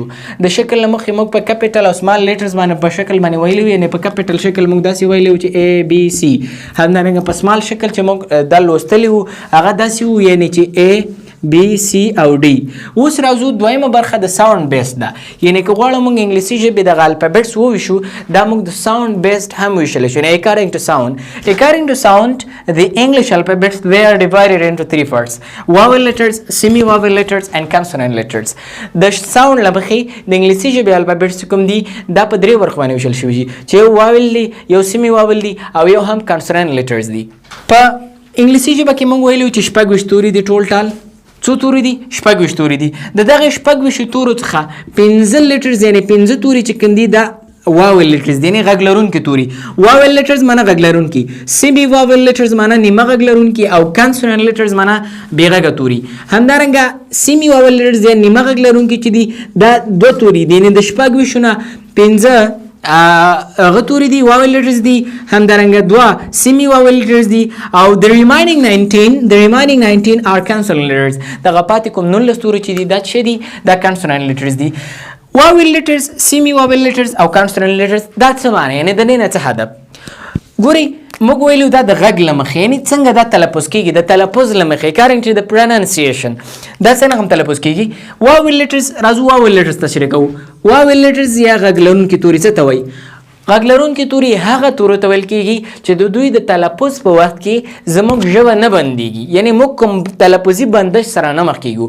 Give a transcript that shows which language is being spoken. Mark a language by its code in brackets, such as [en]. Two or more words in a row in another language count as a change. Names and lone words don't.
[ps] د شکل له مخې موږ په کیپیټل او [en] small letters [ps] باندې په شکل باندې ویلي وو، یعنې په کیپیټل شکل موږ داسې ویلي وو چې ABC. همدارنګه په سمال شکل چې موږ دا لوستلی وو هغه داسې وو، یعنې چې A B C او D. اوس راځو دویمه برخه د [en] sound base [ps] ده، یعنې که غواړو موږ انګلیسي ژبې دغه الفابیټس وویشو دا موږ د [en] sound based [ps] هم ویشلی شو. [en] according to sound the English alphabets they are divided into three parts: vowel letters, semi vowel letters and consonant letters. [ps] د ساوند له مخې د انګلیسي ژبې الفابیټس کوم دي دا په درې برخو باندې ویشل شوي دي، چې یو واول دی، یو [en] semi vowel [ps] دی او یو هم [en] consonant letters [ps] دي. په انګلیسي ژبه کې موږ ویلو چې 26 توري دي ټول څو توري دي؟ 26 توري دي. د دغه 26 تورو څخه 15 لیټرز یعنې 15 توري چې کوم دي دا [en] vowel letters [ps] دي، یعنې غږ لرونکي توري. [en] vowel letters [ps] معنا غږ لرونکي، [en] semi vowel letters [ps] معنا نیمه غږ لرونکي او [en] consonant letters [ps] معنا بې غږه توري. همدارنګه [en] semi vowel letters [ps] یا نیمه غږ لرونکي چې دي دا 2 توري دي، یعنې د 26 نه 15 هغه توري دي [en] vowel letters [ps] دي، همدارنګه 2 [en] semi vowel letters [ps] دي او [en] the remaining 19 are consonant letters. [ps] دغه پاتې کوم 19 توري چې دي دا څه دي؟ دا [en] consonant letters [ps] دي. [en] vowel letters, semi vowel letters [ps] او [en] consonant letters [ps] دا څه معنی؟ یعنې د دې نه څه هدف؟ ګورئ موږ ویلو دا د غږ له مخې، یعنې څنګه دا تلفظ کېږي د تلفظ له مخې [en] according to the pronunciation [ps] دا څنګه هم تلفظ کېږي. [en] vowel letters, [ps] راځو [en] vowel letters [ps] تشریح کوو. [en] vowel letters [ps] یا غږ لرونکي توري څه ته وایي؟ غږ لرونکي توري هغه تورو ته ویل کېږي چې د دوی د تلفظ په وخت کې زموږ ژبه نه بندېږي، یعنې موږ کوم تلفظي بندش سره نه مخ کېږو.